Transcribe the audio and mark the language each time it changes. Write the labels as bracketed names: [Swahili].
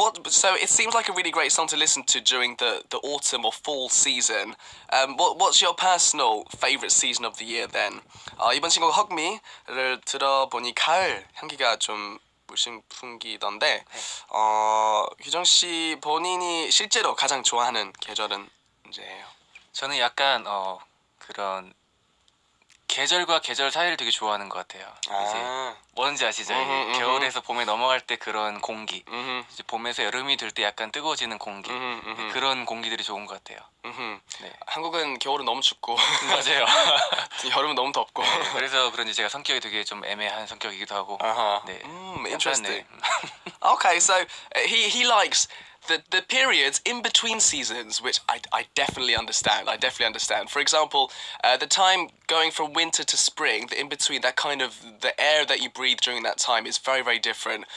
[English] So it seems like a really great song to listen to during the autumn or fall season. What's your personal favorite season of the year then? [Korean] 이번 신곡 Hug Me를 들어보니 가을 향기가 좀 물씬 풍기던데 규정 씨 본인이 실제로 가장 좋아하는 계절은 언제예요? 저는 약간 그런 계절과 계절 사이를 되게 좋아하는 것 같아요. 이제 뭔지 아시죠? 이게 겨울에서 봄에 넘어갈 때 그런 공기, 이제 봄에서 여름이 될 때 약간 뜨거워지는 공기, 네, 그런 공기들이 좋은 것 같아요. 네. 한국은 겨울은 너무 춥고 맞아요. 여름은 너무 덥고. 네, 그래서 그런지 제가 성격이 되게 좀 애매한 성격이기도 하고. 네. [English] Interesting. Okay, so he likes the periods in between seasons, which I definitely understand. I definitely understand. For example, the time going from winter to spring, the in between, that kind of the air that you breathe during that time is very, very different.